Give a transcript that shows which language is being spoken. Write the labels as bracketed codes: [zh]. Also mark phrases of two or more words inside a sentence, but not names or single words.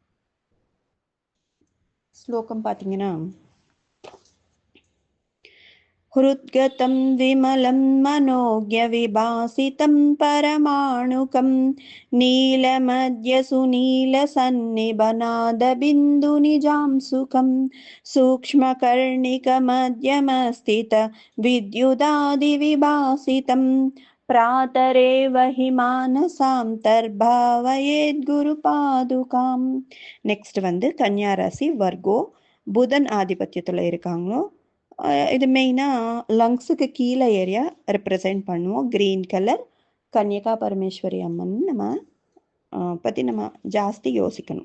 [ta] ஸ்லோகம் பார்த்தீங்கன்னா, [sa] हृद्गतं विमलं मनोज्ञ विभासितं परमाणुकं नीलमध्य सुनील सन्निभनाद बिन्दु निजां सुखं सूक्ष्मकर्णिक मध्यमस्थित विद्युदादि विभासितम् प्रातरेव हि मानसान्तर्भावयेद्गुरुपादुकाम्. [ta] நெக்ஸ்ட் கன்னியா ராசி வர்கோ. புதன் ஆதிபத்தியத்தில் இருக்காங்களோ. இது மெயினாக லங்ஸுக்கு கீழே [en] area represent [ta] பண்ணுவோம். [en] green color. [ta] கன்னியகா பரமேஸ்வரி அம்மன் நம்ம பற்றி நம்ம ஜாஸ்தி யோசிக்கணும்.